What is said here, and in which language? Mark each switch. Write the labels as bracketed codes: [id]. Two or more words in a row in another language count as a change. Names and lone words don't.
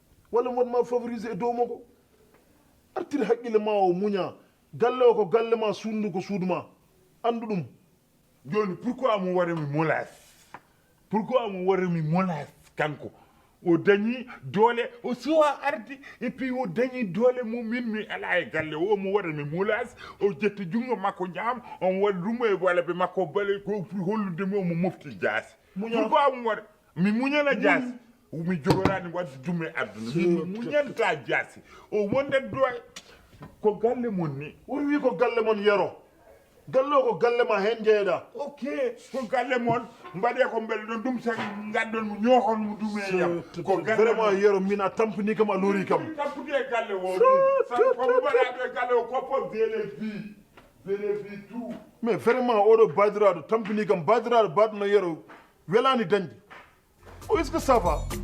[ff] Walla mboɗo ma favoriser e dow makko. Artir haqqille ma o muña. Galle o ko galle ma, suudu ndu ko suudu ma. Anndu ɗum. Jooni, pourquoi mo waɗa mi molasse? Pourquoi mo waɗa mi molasse kanko? O dañi doole, o suwa arde, [fr] et puis [ff] o dañi doole mum, min mi ala e galle o, mo waɗa mi molasse, o jetti junngo makko ñaam, on waɗi ɗum e balabe makko bale, ko pour hollude mi, omo mofti jaasi. Muñal. Pourquoi mo waɗa? Mi muñana jaasi. Muñ. Mi jogorani wadde ɗum e aduna. Min mi muñanta jaasi. O wonde do ko galle mon ni. O wi ko galle mon Yero. Galle o ko galle ma, hen jeeɗa. Ok, ko galle mon. Mbaɗe ko mbele ɗon ɗum, tan nganndon mo ñookon mo ɗum e yam. Ko galle Vraiment, mon. Yero, min a tampini kam, a loori kam. Min tampini e galle o. Sa- Sabu ko mo mbaɗa ɗo e galle o, ko fof, [fr] je l'ai vu. Je l'ai vu tout. Mais vraiment, [ff] oɗo badiraɗo tampini kam, badiraɗo baɗno Yero, welani dañde. O, [fr] est-ce que ça va?